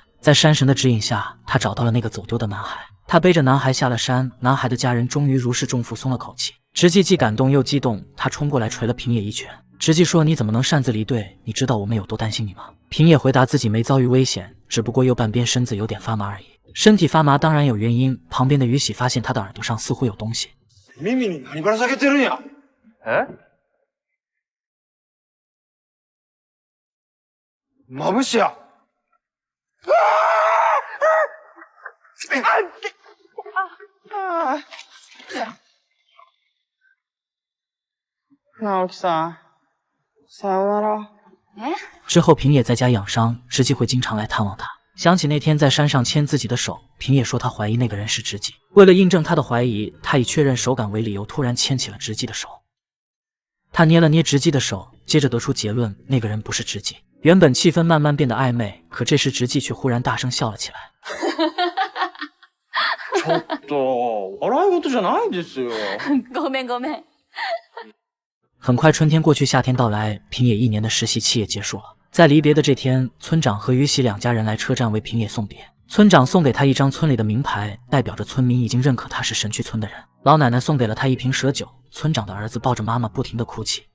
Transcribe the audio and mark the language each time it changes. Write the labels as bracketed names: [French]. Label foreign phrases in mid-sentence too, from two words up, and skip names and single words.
[Chinese] 在山神的指引下，他找到了那个走丢的男孩。他背着男孩下了山，男孩的家人终于如释重负，松了口气。直纪既感动又激动，他冲过来捶了平野一拳。直纪说：“你怎么能擅自离队？你知道我们有多担心你吗？” 平野回答自己没遭遇危险，只不过右半边身子有点发麻而已。身体发麻当然有原因，旁边的于喜发现他的耳朵上似乎有东西。 [Japanese] 耳に何ぶら下げてるんや。まぶしや。直樹さん、さよなら。 [Chinese] 之后平野在家养伤，直纪会经常来探望他。想起那天在山上牵自己的手，平野说他怀疑那个人是直纪。为了印证他的怀疑，他以确认手感为理由，突然牵起了直纪的手。他捏了捏直纪的手，接着得出结论，那个人不是直纪。原本气氛慢慢变得暧昧，可这时直纪却忽然大声笑了起来。 [Japanese] ちょっと、笑い事じゃないですよ。ごめんごめん。 [Chinese] 很快春天过去，夏天到来，平野1年的实习期也结束了。在离别的这天，村长和于喜两家人来车站为平野送别。村长送给他一张村里的名牌，代表着村民已经认可他是神去村的人。老奶奶送给了他一瓶蛇酒。村长的儿子抱着妈妈不停地哭泣。